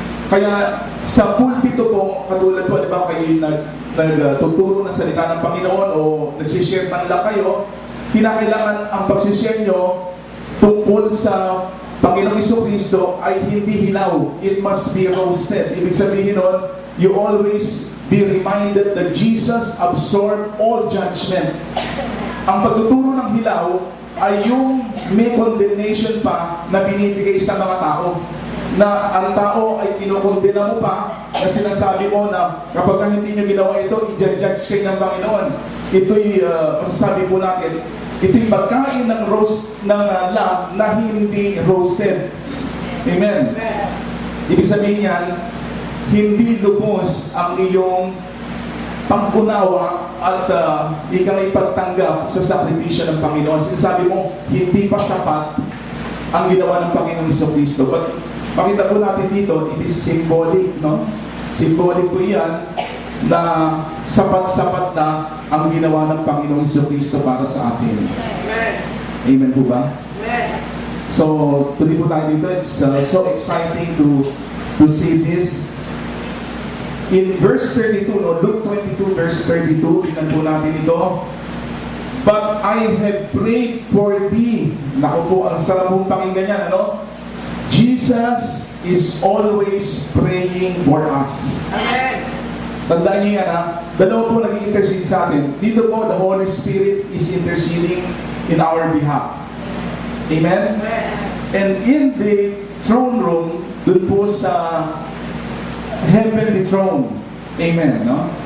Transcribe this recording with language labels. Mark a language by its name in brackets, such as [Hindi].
[Filipino] Kaya sa pulpito po, katulad po, di ba, kayo nagtuturo ng salita ng Panginoon o nagsishare man lang kayo, kinakailangan ang pagsishare nyo tungkol sa Panginoong Jesucristo ay hindi hilaw. [English] It must be roasted. [Filipino] Ibig sabihin nun, [English] you always be reminded that Jesus absorbed all judgment. [Filipino] Ang pagtuturo ng hilaw ay yung may condemnation pa na binibigay sa mga tao. Na ang tao ay kinukondena mo pa na sinasabi mo na kapag hindi nyo ginawa ito, i-judge kayo ng Panginoon. Ito'y masasabi po natin, ito'y pagkain ng roast ng lamb na hindi roasted. Amen. Ibig sabihin yan, hindi lubos ang iyong pag-unawa at ikang ipagtanggap sa sakripisyo ng Panginoon. Sinasabi mo, hindi pa sapat ang ginawa ng Panginoong Jesucristo. But pakita po natin dito, [English] it is symbolic, [Filipino] no? Symbolic po yan na sapat-sapat na ang ginawa ng Panginoong Jesucristo para sa atin. Amen. Amen po ba? Amen. So, tuloy po tayo dito. [English] It's so exciting to see this. [Filipino] In verse 32, no, Luke 22, verse 32, tingnan po natin ito. [English] But I have prayed for thee. [Filipino] Naku po, ang sarap pong pakinggan yan, ano? [English] Jesus is always praying for us. Amen. [Filipino] Tandaan niyo yan, ha? Dalawa po nag-i-intercede sa atin. Dito po, [English] the Holy Spirit is interceding in our behalf. Amen? And in the throne room, [Filipino] dun po sa [English] heavenly throne. Amen, no?